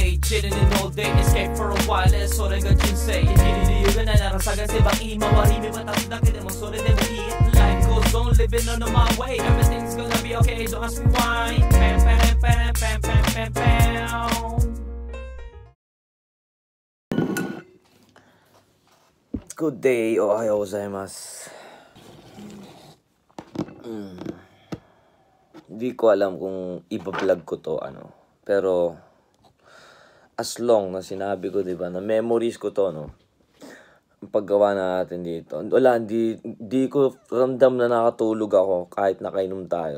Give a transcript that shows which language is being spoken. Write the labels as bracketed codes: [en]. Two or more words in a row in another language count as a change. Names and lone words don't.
[en] sitting in all day, escape for a while, [ja] それが人生。生きる理由がないなら探せばいい。周り見渡すだけでもそれでもいい。 [en] Life goes on, living on my way. Everything's gonna be okay, don't ask me why. Pam, pam, pam, pam, pam, pam, pam. Good day, [ja] おはようございます. [tl] Hindi ko alam kung ipa-vlog ko to, pero [en] as long [tl] na sinabi ko, 'di ba, na memories ko to, no. Ang paggawa natin dito. Wala, hindi ko ramdam na nakatulog ako kahit nakainom tayo.